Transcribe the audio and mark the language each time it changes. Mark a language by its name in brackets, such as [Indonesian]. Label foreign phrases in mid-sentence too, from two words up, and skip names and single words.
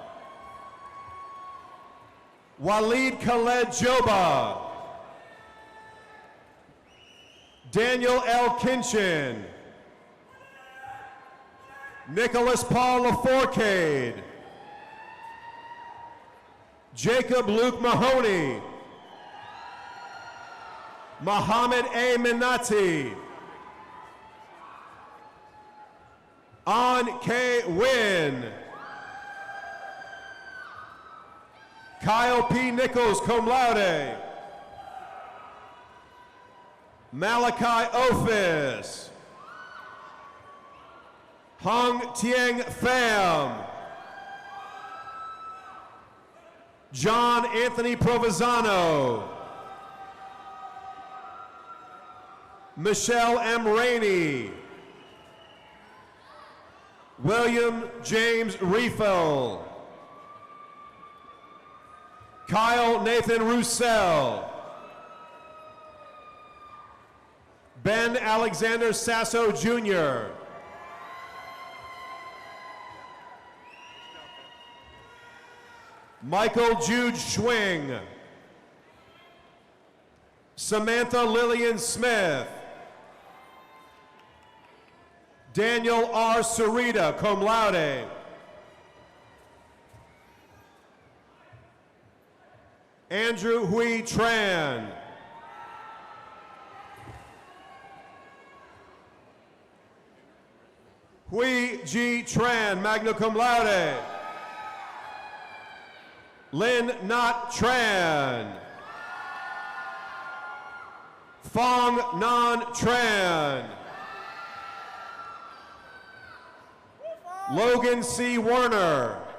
[English] Walid Khaled Joba. Daniel L. Kinchin. Nicholas Paul LaFourcade. Jacob Luke Mahoney. Mohammed A. Minati. An K. Wynn. Kyle P. Nichols, [Latin] cum laude. [English] Malachi Ophis. Hung Tieng Pham. John Anthony Provenzano. Michelle M. Rainey. William James Riefel. Kyle Nathan Roussel. Ben Alexander Sasso Jr. Michael Jude Schwing. Samantha Lillian Smith. Daniel R. Sarita, [Latin] cum laude. [English] Andrew Hui Tran. Hui G. Tran, [Latin] magna cum laude. [English] Lin Not Tran. Fong Nan Tran. Logan C. Werner.